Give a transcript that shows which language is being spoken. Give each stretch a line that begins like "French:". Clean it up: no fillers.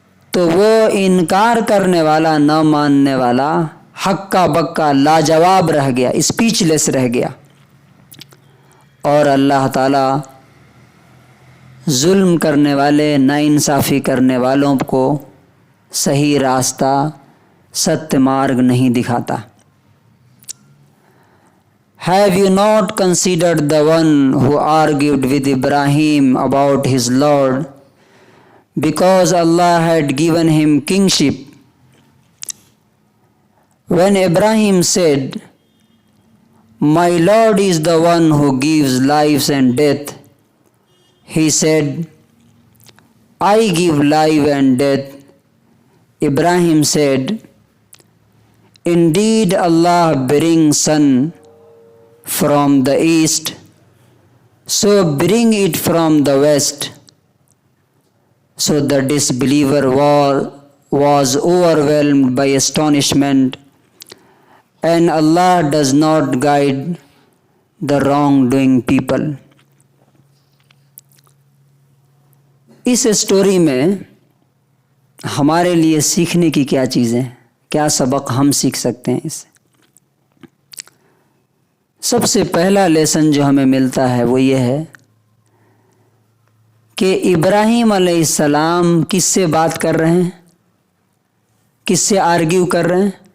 Urdu: تو وہ انکار کرنے والا، نہ ماننے والا، ہکا بکا لاجواب رہ گیا، اسپیچ لیس رہ گیا. اور اللہ تعالیٰ ظلم کرنے والے، ناانصافی کرنے والوں کو صحیح راستہ، ستیہ مارگ نہیں دکھاتا.
English: Have you not considered the one who argued with Ibrahim about his Lord because Allah had given him kingship? When Ibrahim said, "My Lord is the one who gives life and death," he said, I give life and death. Ibrahim said, indeed Allah brings sun from the east, so bring it from the west. So the disbeliever was overwhelmed by astonishment, and Allah does not guide the wrongdoing people.
Urdu: اس story میں ہمارے لیے سیکھنے کی کیا چیزیں، کیا سبق ہم سیکھ سکتے ہیں اس سے؟ سب سے پہلا لیسن جو ہمیں ملتا ہے وہ یہ ہے کہ ابراہیم علیہ السلام کس سے بات کر رہے ہیں، کس سے آرگیو کر رہے ہیں؟